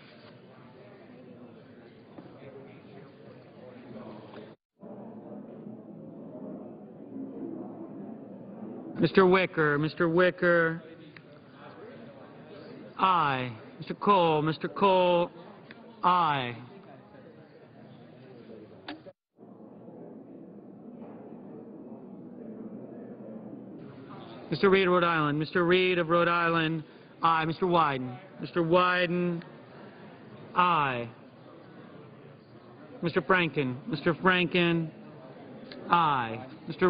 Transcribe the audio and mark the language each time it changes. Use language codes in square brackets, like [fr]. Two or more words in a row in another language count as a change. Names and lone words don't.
[en] Mr. Wicker, aye. Mr. Cole, aye. Mr. Reed of Rhode Island, aye. Mr. Wyden, aye. Mr. Franken, aye. Mr.